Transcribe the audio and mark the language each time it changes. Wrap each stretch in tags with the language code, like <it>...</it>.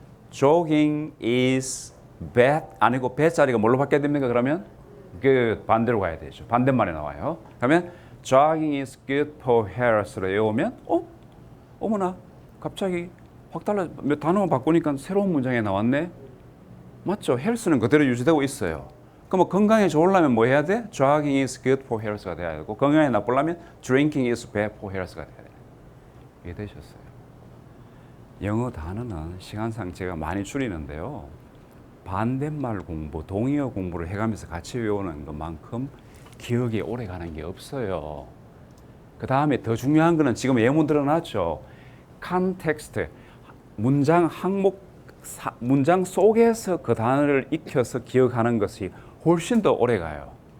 <en>jogging is bad</en> <ko>아니고 bad 자리가 뭘로 바뀌어야 됩니까? 그러면 그 반대로 가야 되죠. 반대말에 나와요. 그러면</ko> <en>jogging is good for health</en> <ko>를 외우면 어머나 갑자기 확 달라 몇 단어만 바꾸니까 새로운 문장이 나왔네. 맞죠? health는 그대로 유지되고 있어요. 그럼 건강에 좋으려면 뭐 해야 돼?</ko> <en>jogging is good for health가</en> <ko>돼야 되고 건강에 나쁘려면</ko> <en>drinking is bad for health가</en> <ko>돼야 돼. 이게 되셨어요. 영어 단어는 시간상 제가 많이 줄이는데요. 반대말 공부, 동의어 공부를 해가면서 같이 외우는 것만큼 기억이 오래 가는 게 없어요. 그 다음에 더 중요한 거는 지금 예문 드러났죠. 컨텍스트, 문장 항목, 문장 속에서 그 단어를 익혀서 기억하는 것이 훨씬 더 오래 가요.</ko>